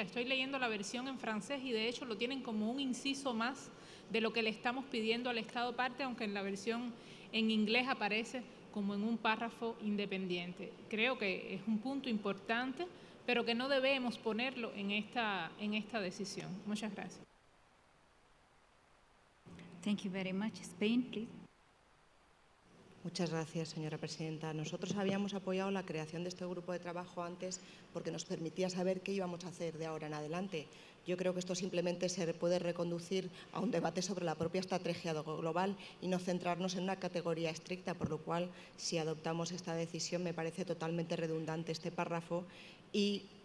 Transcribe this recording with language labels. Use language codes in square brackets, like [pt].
[es] Estoy leyendo la versión en francés y de hecho lo tienen como un inciso más de lo que le estamos pidiendo al Estado parte, aunque en la versión en inglés aparece como en un párrafo independiente. Creo que es un punto importante, pero que no debemos ponerlo en esta decisión. Muchas gracias. [en] Thank you very much. Spain, please. [es] Muchas gracias, señora presidenta. Nosotros habíamos apoyado la creación de este grupo de trabajo antes porque nos permitía saber qué íbamos a hacer de ahora en adelante. Yo creo que esto simplemente se puede reconducir a un debate sobre la propia estrategia global y no centrarnos en una categoría estricta, por lo cual, si adoptamos esta decisión, me parece totalmente redundante este párrafo y